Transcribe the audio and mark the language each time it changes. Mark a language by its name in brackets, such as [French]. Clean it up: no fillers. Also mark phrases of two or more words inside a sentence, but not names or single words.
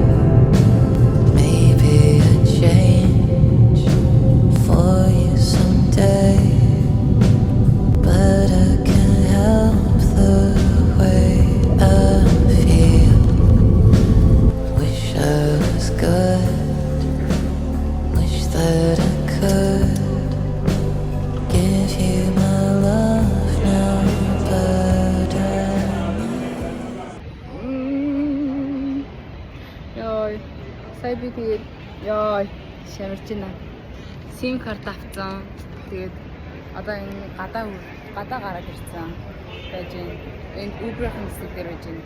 [English] Maybe a change for you someday, but I can't help the way I feel. Wish I was good, wish that I could give you my love now, but [Mongolian] Яй. Сая би тэгээд яй шамарч байна. SIM карт авсан. Тэгээд одоо энэ гадаа гараад ирсэн. Байж байна. Энэ Uber-ийн хэсэг дээр байж байна.